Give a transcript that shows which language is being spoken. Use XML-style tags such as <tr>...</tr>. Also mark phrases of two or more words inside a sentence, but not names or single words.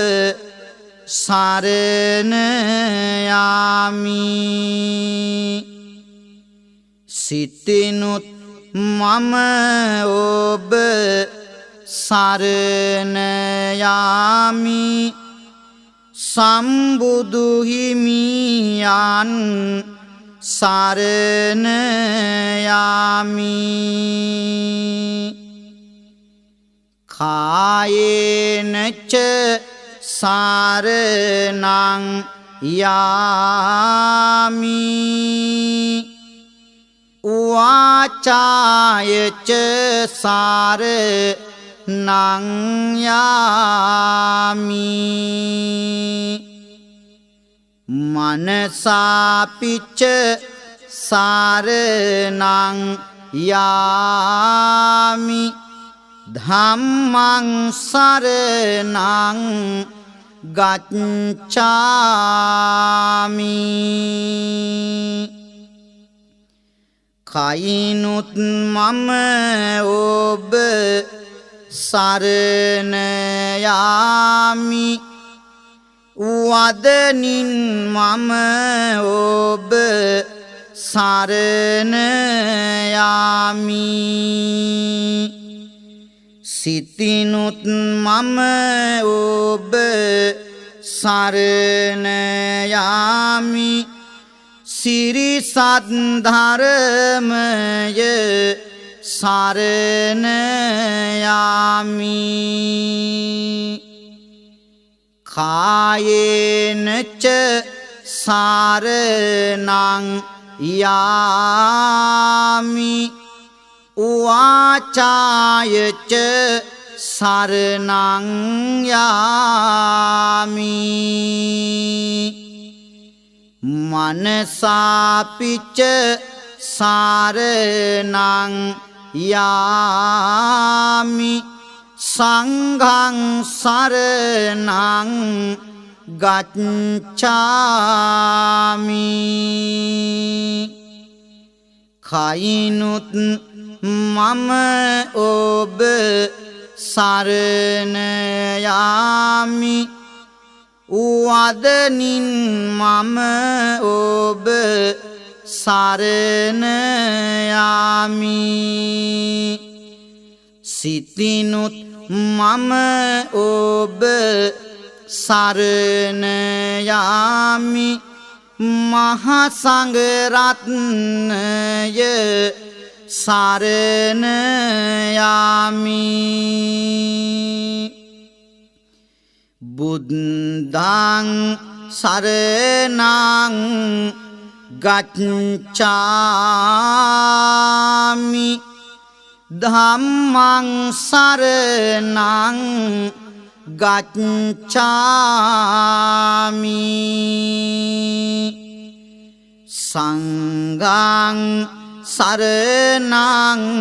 <si>සරණ යාමි සිතිනුත් මම ඔබ සරණ යාමි සම්බුදු හිමියන් සරණ යාමි</si> <pi>කායේන ච සාරණං යාමි වාචාය ච සාරණං යාමි මනසාපිච සාරණං යාමි ධම්මං සරණං</pi> <si>ගච්ඡාමි කයිනුත් මම ඔබ සරණ යාමි වදනින් මම ඔබ සරණ යාමි සිතිනුත් මම ඔබ සරණ යාමි සිරිසත් ධර්මය සරණ යාමි</si> <pi>කායේන ච සාරණං යාමි වාචාය ච සරණං යාමි මනසාපිච සාරණං යාමි සංඝං සරණං ගච්ඡාමි</pi> <si>කයිනුත් මම ඔබ සරණ යාමි වදනින් මම ඔබ සරණ යාමි සිතිනුත් මම ඔබ සරණ යාමි මහා සංඝ රත්නය සරණ යාමි බුද්ධං</si> <pi>සරණං ගච්ඡාමි ධම්මං සරණං ගච්ඡාමි සංඝං සරණං</pi>